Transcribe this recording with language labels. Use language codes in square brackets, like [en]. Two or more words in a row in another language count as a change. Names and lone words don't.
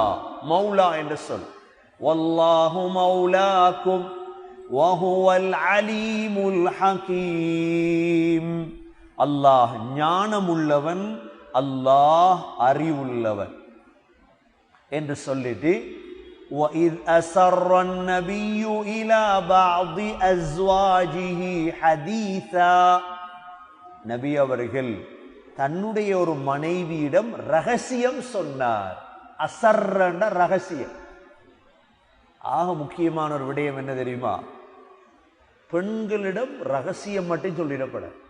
[ta] மௌலா என்ற சொல். [ar] والله مولاكم وهو العليم الحكيم. [ta] அல்லாஹ் ஞானமுள்ளவன், அல்லாஹ் அறிவுள்ளவன் என்று சொல்லிட்டு [ar] وَإِذْ أَسَرَّ النَّبِيُّ إِلَى بَعْضِ أَزْوَاجِهِ حَدِيثًا [ta] நபி அவர்கள் தன்னுடைய ஒரு மனைவியிடம் ரகசியம் சொன்னார். அசர்ரண்ட ரகசியம். ஆக முக்கியமான ஒரு விடயம் என்ன தெரியுமா? பெண்களிடம் ரகசியம் மட்டும் சொல்லிடப்பட.